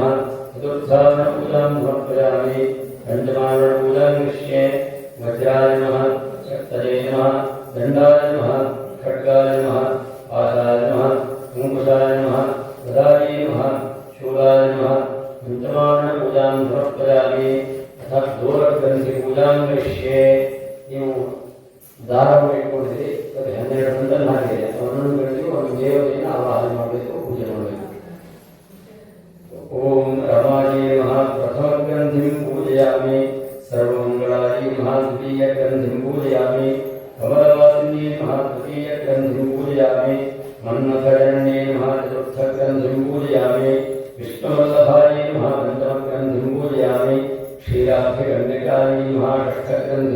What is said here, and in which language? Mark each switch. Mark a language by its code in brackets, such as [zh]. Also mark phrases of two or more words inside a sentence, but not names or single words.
[sa] चतुर्थावरणपूजां समर्पयामि पञ्चमावरणपूजां करिष्ये वज्राय नमः शक्तये नमः दण्डाय नमः खड्गाय नमः पाशाय नमः अंकुशाय नमः गदाये नमः शूलाय नमः पञ्चमावरणपूजां समर्पयामि अथ दोलग्रन्थिपूजां करिष्ये [kn] ನೀವು ದಾರವನ್ನು ಇಟ್ಕೊಂಡಿದ್ದೀರಿ ಅದು 12 ಬಂಡಲ್ ಹಾಕಿದೆ ಅವರನ್ನು ಬೆಳೆಸಿ ಒಂದು ದೇವತೆಯನ್ನು ಆವಾಹನೆ ಮಾಡಬೇಕು ಪೂಜೆ ಮಾಡಬೇಕು [sa] ओम रमाये नमः प्रथमग्रन्थिं पूजयामि सर्वमङ्गलायै नमः द्वितीयग्रन्थिं पूजयामि कमलवासिन्ये नमः तृतीयग्रन्थिं पूजयामि मन्मथजनन्ये नमः चतुर्थग्रन्थिं पूजयामि विष्णुवल्लभायै नमः पञ्चमग्रन्थिं पूजयामि क्षीराब्धिकन्यकायै नमः षष्ठग्रन्थिं